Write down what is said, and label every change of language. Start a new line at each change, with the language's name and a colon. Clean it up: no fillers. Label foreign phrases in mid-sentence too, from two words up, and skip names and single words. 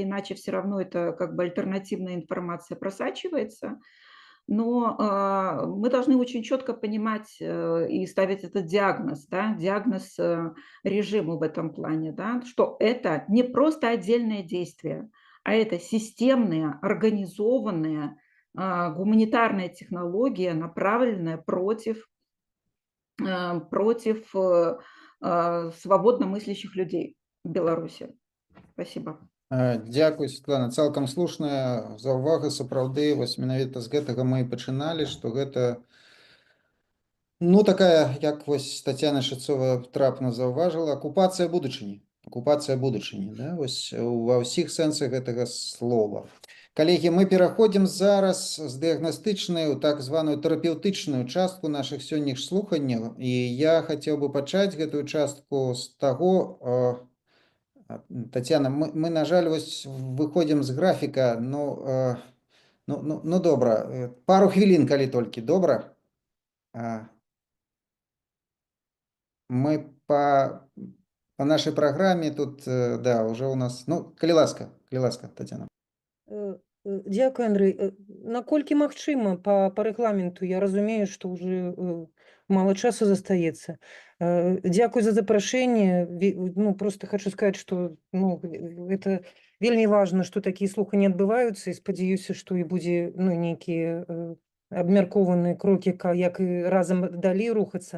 Russian: иначе, все равно это как бы альтернативная информация просачивается, но мы должны очень четко понимать и ставить этот диагноз, да, диагноз режиму в этом плане, да, что это не просто отдельное действие, а это системная, организованная гуманитарная технология, направленная против свободно мыслящих людей в Беларуси. Спасибо.
Belarusian: Дзякуй, Светлана, цалкам слушная заўвага. Сапраўды, менавіта з гэтага мы і пачыналі, што гэта такая, як Тацяна Шыцова трапна заўважыла, акупацыя будучыні. Акупацыя будучыні, да? Ва ўсіх сэнсах гэтага слова. Коллеги, мы пераходзім зараз з дыягнастычнай у так званую тэрапеўтычную частку нашых сённяшніх слуханняў. І я хацеў бы пачаць гэтую частку з таго,
Ukrainian: Тетяна, ми, на жаль, ось виходимо з графіка. Ну, добре. Пару хвилин, коли тільки. Добре? Ми по нашій програмі тут, да, уже у нас... Ну, коли ласка, Тетяна. Дякую, Андрій.
Belarusian: Наколькі магчыма по рэгламенту, я разумею, што ўжо мало часу застаецца. Дзякуй за запрашэнне. Ну, просто хочу сказаць, што это вельмі важна, што такія слуханні адбываюцца, і спадзяюся, што і будзе нейкія абмяркованыя крокі, як і разам далей рухацца.